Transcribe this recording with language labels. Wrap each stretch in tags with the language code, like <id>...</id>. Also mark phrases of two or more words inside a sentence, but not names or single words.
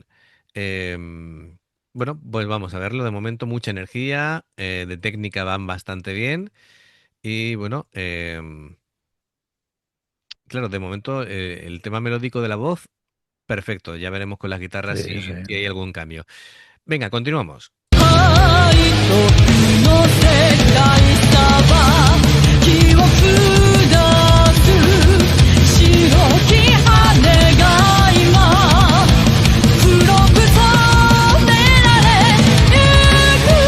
<es>Bueno, pues vamos a verlo. De momento, mucha energía, de técnica van bastante bien. Y bueno, claro, de momento el tema melódico de la voz, perfecto. Ya veremos con las guitarras Sí, sí. si hay algún cambio. Venga, continuamos.</es> <ja>愛との世界さは記憶出す白き羽が今黒く染められゆ</ja>